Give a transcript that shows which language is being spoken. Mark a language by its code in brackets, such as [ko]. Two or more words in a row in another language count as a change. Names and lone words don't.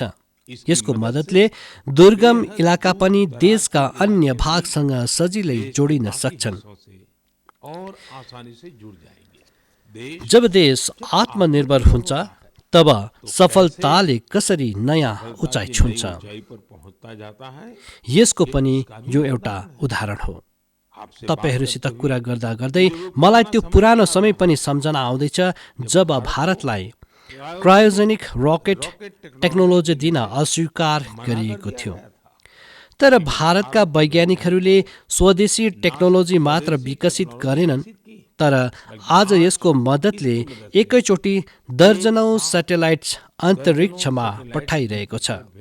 [ne] यसको मद्दतले दुर्गम इलाका पनि देशका अन्य भागसँग सजिलै जोडिन सक्छन्। जब देश आत्मनिर्भर हुन्छ तब सफलताले कसरी नयाँ उचाइ छुन्छ, [hi] ऊंचाई पर पहुंचता जाता है। [ne] यसको पनि यो एउटा उदाहरण हो। तपाईहरूसित कुरा गर्दा गर्दै मलाई त्यो पुरानो समय पनि सम्झना आउँदैछ जब भारतलाई क्रायोजेनिक रकेट टेक्नोलोजी दिन अस्वीकार गरिएको थियो। तर भारतका वैज्ञानिकहरूले स्वदेशी टेक्नोलोजी मात्र विकसित गरेनन्, तर आज यसको मद्दतले एकैचोटि दर्जनौं स्याटेलाइट अन्तरिक्षमा पठाइरहेको छ।